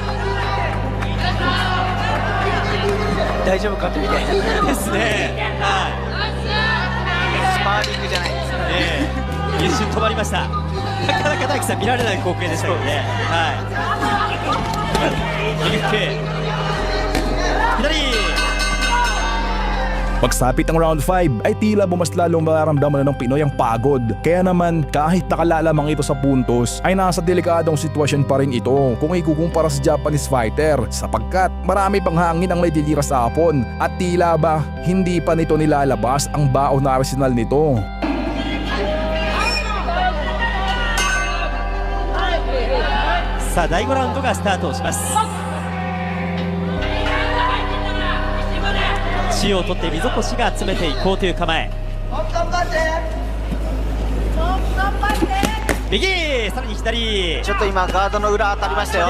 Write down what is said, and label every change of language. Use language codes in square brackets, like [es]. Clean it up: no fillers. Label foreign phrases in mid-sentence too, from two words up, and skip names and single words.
[ja] 大丈夫かとみたいなですね。スパーリングじゃないですか一瞬止まりました。なかなか大樹さん見られない光景でしたけどね。右フック左。 [tl] Pagsapit ng round 5 ay tila mas lalong mararamdaman na ng Pinoy ang pagod. Kaya naman kahit nakalalamang ito sa puntos ay nasa delikadong sitwasyon pa rin ito kung ikukumpara sa [en] Japanese fighter [tl] sapagkat marami pang hangin ang naidilira sa hapon at tila ba hindi pa nito nilalabas ang baon na arsenal nito. [ja] Sa 第5ラウンドがスタートします。血を取って溝越が詰めていこうという構え。右さらに左。ちょっと今ガードの裏当たりましたよ。